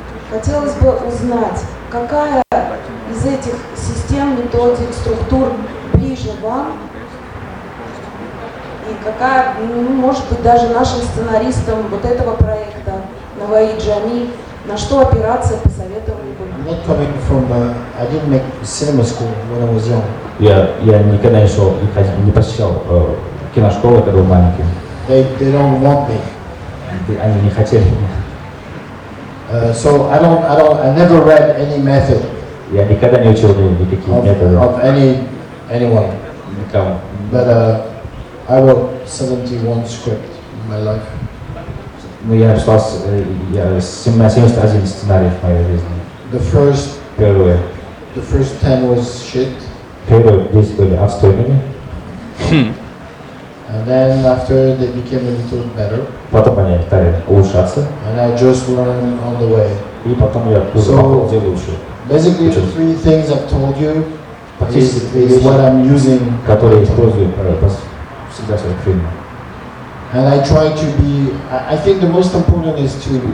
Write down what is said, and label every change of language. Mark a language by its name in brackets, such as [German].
[Russian] Хотелось бы узнать, какая из этих систем, методик, структур ближе вам, и какая, может быть, даже нашим сценаристам вот этого проекта А.Навои, Жамий, на что опираться, посоветовали бы. [English] I'm not coming from, I didn't make cinema school when I was young. [Russian] Я никогда не посещал киношколы, когда был маленький. [English] They don't want me. [Russian] Они не хотели меня. [English] So I never read any method. [Russian] Я никогда не учил никакие методы. [English] Of anyone. [Russian] Никому. [English] But I wrote 71 script in my life. [Russian] Ну, я написал 71 сценарий в моей жизни. Первые. [English] The first 10 was shit. [Russian] Первые 10 были отстойными. [English] And then after they became a little better. [Russian] Потом они стали улучшаться. [English] And I just learned on the way. [Russian] И потом я [English] So [Russian] делал лучше. [English] basically the three things I've told you is what I'm using. [Russian] Которые использую всегда в своих фильмах. [English] And I try to be, I think the most important is to,